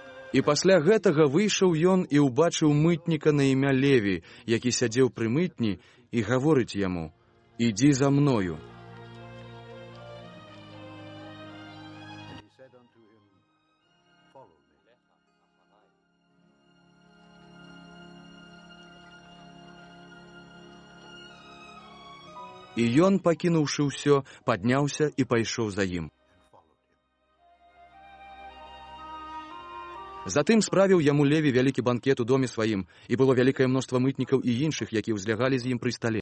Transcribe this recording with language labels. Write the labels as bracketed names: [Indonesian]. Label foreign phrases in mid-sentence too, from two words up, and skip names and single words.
[Belarusian] І пасля гэтага выйшаў ён і ўбачыў мытніка на імя Леві, які сядзеў пры мытні, і гаворыць яму: «Ідзі за мною». [English] And he said unto him, Follow me. [Belarusian] І ён, пакінуўшы ўсё, падняўся і пайшоў за ім. Затым справіў яму Леві вялікі банкет у доме сваім, і было вялікае мноства мытнікаў і іншых, які ўзлягалі з ім пры стале.